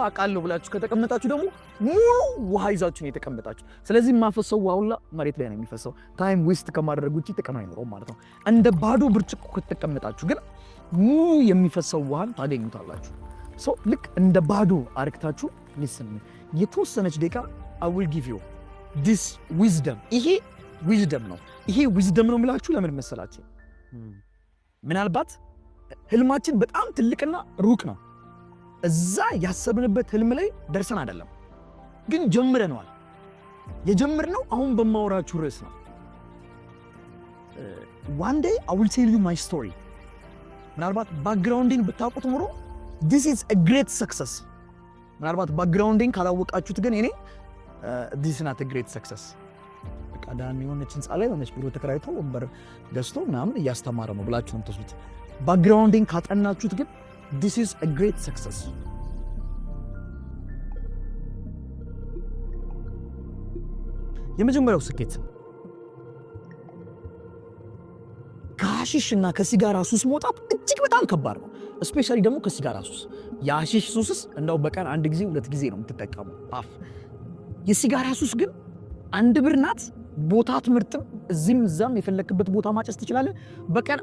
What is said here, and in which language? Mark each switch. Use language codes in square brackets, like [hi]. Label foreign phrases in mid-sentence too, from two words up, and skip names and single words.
[am] አውቃለሁ ብላችሁ ከተቀመጣችሁ ደግሞ ሙሉ ውሃ ይዛችሁ ነው የተቀመጣችሁ። ስለዚህ የማፈሰው ውሃ ሁላ መሬት ላይ ነው የሚፈሰው። [en] time waste [am] ከማድረግ ውጪ ጥቅም አይኖረውም ማለት ነው። እንደ ባዶ ብርጭቆ ከተቀመጣችሁ ግን ሙሉ የሚፈሰው ውሃን ታገኙታላችሁ። ሶ ልክ እንደ ባዶ አርክታችሁ ሊስን የተወሰነች ደቂቃ [en] I will give you this wisdom። [am] ይሄ ዊዝደም ነው። ይሄ ዊዝደም ነው የምላችሁ ለምን መሰላችሁ? ምናልባት ህልማችን በጣም ትልቅና ሩቅ ነው። እዛ ያሰብንበት ህልም ላይ ደርሰን አይደለም፣ ግን ጀምረነዋል። የጀመርነው አሁን በማወራችሁ ርዕስ ነው። [en] one day I will tell you my story። [am] ምናልባት ባክግራውንዲን ብታውቁት ኖሮ [en] this is a great success። [am] ምናልባት ባክግራውንዲን ካላወቃችሁት ግን እኔ [en] this is not a great success። [am] ቀዳሚ የሆነች ህንፃ ላይ ሆነች ቢሮ ተከራይቶ ወንበር ገዝቶ ምናምን እያስተማረ ነው ብላችሁ ነው የምትወስዱት። ባክግራውንዲን ካጠናችሁት ግን [en] this is a great success። [am] የመጀመሪያው ስኬት ከሐሺሽና ከሲጋራ ሱስ መውጣት እጅግ በጣም ከባድ ነው። እስፔሻሊ ደግሞ ከሲጋራ ሱስ። የሐሺሽ ሱስስ እንደው በቀን አንድ ጊዜ ሁለት ጊዜ ነው የምትጠቀመው አፍ። የሲጋራ ሱስ ግን አንድ ብር ናት። ቦታ ትምርጥም እዚህም እዛም የፈለክበት ቦታ ማጨስ ትችላለህ። በቀን